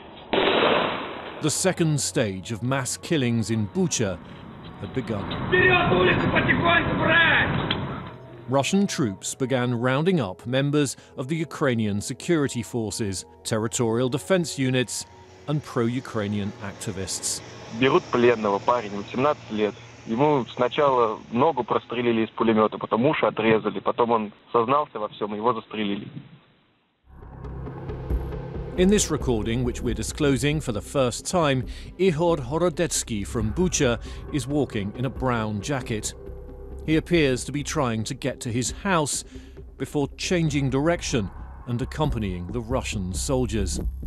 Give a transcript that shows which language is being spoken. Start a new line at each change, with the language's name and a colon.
English: The second stage of mass killings in Bucha had begun. Russian troops began rounding up members of the Ukrainian security forces, territorial defense units, and pro-Ukrainian activists.
Russian: Берут пленного, парень, 18 лет. Ему сначала ногу прострелили из пулемета, потом уши отрезали, потом он сознался во всем, и его застрелили.
English: In this recording, which we're disclosing for the first time, Ihor Horodetsky from Bucha is walking in a brown jacket. He appears to be trying to get to his house before changing direction and accompanying the Russian soldiers.